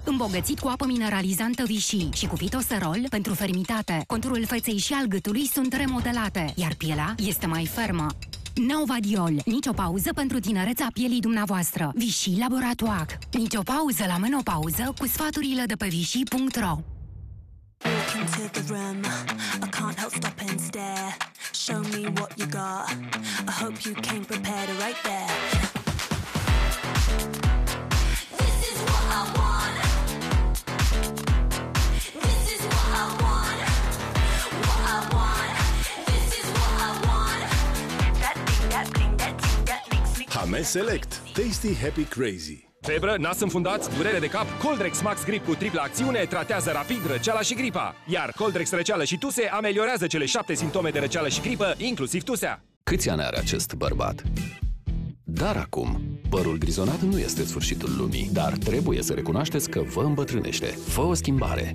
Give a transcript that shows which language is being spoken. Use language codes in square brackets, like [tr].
[ro] Îmbogățit cu apă mineralizantă Vichy și cu fitosterol pentru fermitate, conturul feței și al gâtului sunt remodelate, iar pielea este mai fermă. Neovadiol, nicio pauză pentru tinerețea pielii dumneavoastră. Vichy Laboratoire, nicio pauză la menopauză cu sfaturile de pe vichy.ro. [en] Walking to the room, I can't help stop and stare. Show me what you got, I hope you came prepared right there. This is what I want. This is what I want. What I want. This is what I want. That thing, that thing, that thing, that makes me crazy. Hamel Select, tasty, happy, crazy. [ro] Febră, nas înfundat, durere de cap, Coldrex Max Grip cu triplă acțiune tratează rapid răceala și gripa. Iar Coldrex Răceală și Tuse ameliorează cele 7 simptome de răceală și gripă, inclusiv tusea. Câți ani are acest bărbat? Dar acum, părul grizonat nu este sfârșitul lumii, dar trebuie să recunoașteți că vă îmbătrânește. Fă o schimbare.